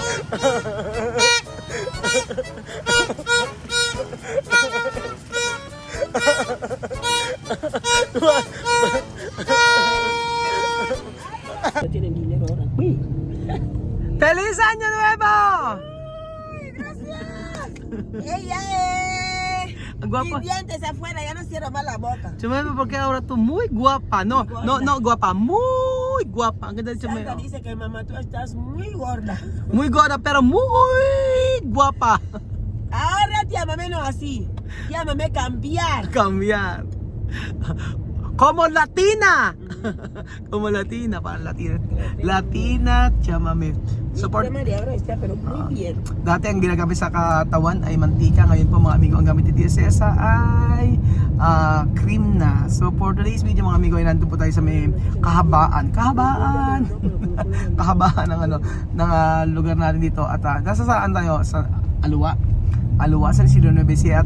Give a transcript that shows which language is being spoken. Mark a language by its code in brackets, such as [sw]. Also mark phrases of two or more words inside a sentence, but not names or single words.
[es] ¡Feliz Año Nuevo! ¡Ella Guapa. mis dientes afuera, ya no cierro más la boca. Chumeme, porque ahora tú muy guapa. No, no guapa, muy guapa. [tl] Ang ganda de [es] Santa Chumeme. dice que mamá, tú estás muy gorda. Muy gorda, pero muy guapa. Ahora llámame no así. Llámame cambiar. Cambiar. Como latina. Como latina, para latina. Latina, llámame. Support. María ahora está, pero muy bien. [tl] Dati ang ginagamit sa katawan ay mantika. Ngayon po mga amigo, ang gamit ni Tia Cesa ay cream na. [en] So for today's video [tl] mga amigo, ay nandun po tayo sa may kahabaan. Kahabaan ng lugar natin dito. At nasa saan tayo? Sa Alua. Sa Isidro Nueva Ecija.